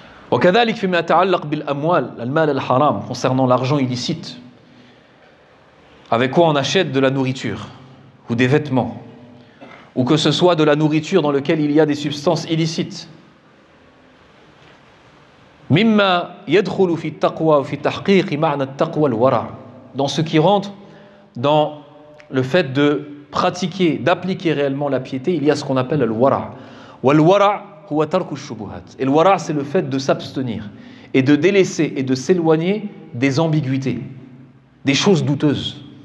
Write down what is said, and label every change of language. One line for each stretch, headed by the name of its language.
Arabic: وكذلك فيما يتعلق بالأموال المال الحرام
French: concernant l'argent illicite. Avec quoi on achète de la nourriture ou des vêtements, ou que ce soit de la nourriture dans laquelle il y a des substances illicites.
Arabic: مما يدخل في التقوى وفي تحقيق معنى التقوى الورع.
French: Dans ce qui rentre dans le fait de pratiquer, d'appliquer réellement la piété, il y a ce qu'on appelle le wara.
Arabic: والورع هو ترك الشبهات.
French: Et le wara, c'est le fait de s'abstenir et de délaisser et de s'éloigner des ambiguïtés, des choses douteuses.